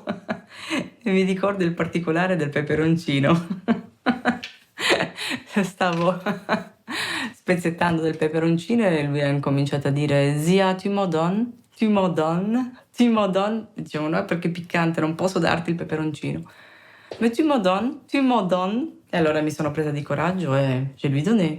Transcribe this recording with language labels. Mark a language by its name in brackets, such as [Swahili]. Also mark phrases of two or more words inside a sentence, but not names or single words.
[Italian] E mi ricordo il particolare del peperoncino. Stavo spezzettando del peperoncino e lui ha incominciato a dire «Zia, [French] tu me donnes? Tu me donnes? Tu me donnes?» [Italian] Dicevo «No, perché è piccante, non posso darti il peperoncino». [French] «Mais tu me donnes? Tu me donnes?» [Italian] E allora mi sono presa di coraggio e [French] je lui donné.